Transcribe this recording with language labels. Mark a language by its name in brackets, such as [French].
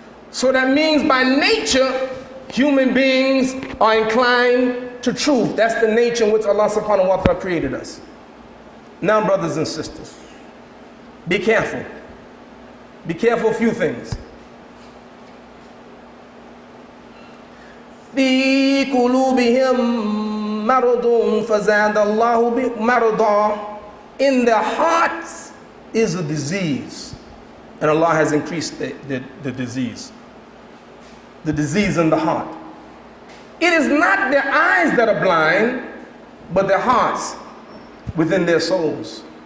[English] So that means by nature, human beings are inclined to truth. That's the nature in which Allah subhanahu wa ta'ala created us. Now, brothers and sisters, be careful. Be careful of a few things. [Arabic] في قلوبهم مرض فزاد الله مرضا. [English] In their hearts is a disease, and Allah has increased the disease. The disease in the heart. It is not their eyes that are blind, but their hearts within their souls.